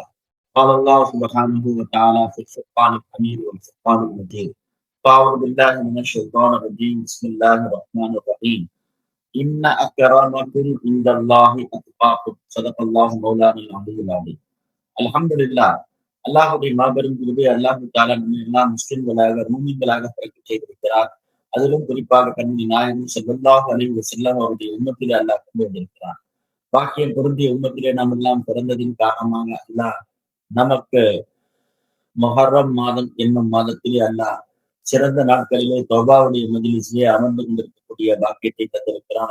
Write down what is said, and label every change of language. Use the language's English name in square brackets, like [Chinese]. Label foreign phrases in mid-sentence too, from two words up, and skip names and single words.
[Arabic] قال الله سبحانه وتعالى في الفرقان الحميد والفرقان المجيد. أعوذ بالله من الشيطان الرجيم. بسم الله الرحمن الرحيم. إن أكرمكم عند الله أتقاكم. صدق الله مولانا العلي العظيم. الحمد لله. [Tamil] அல்லாஹுடைய மாபெரும் கிருபை அல்லாஹு தாலா நம்ம எல்லாம் முஸ்லிம்களாக மூமின்களாக பிறக்க செய்திருக்கிறார். அதிலும் குறிப்பாக கண்மணி நாயகம் [Arabic] صلى الله عليه وسلم [Tamil] அவருடைய உம்மத்திலே அல்லாஹ் கொண்டு வந்திருக்கிறார். பாக்கியம் பொருந்திய உம்மத்திலே நாம் எல்லாம் பிறந்ததின் காரணமாக அல்லாஹ் நமக்கு முஹர்ரம் மாதம் என்னும் மாதத்திலே அல்லாஹ் சிறந்த நாட்களிலே தௌபாவுடைய மஜ்லிஸிலே அமர்ந்து கொண்டிருக்கக்கூடிய பாக்கியத்தை தந்திருக்கிறான்.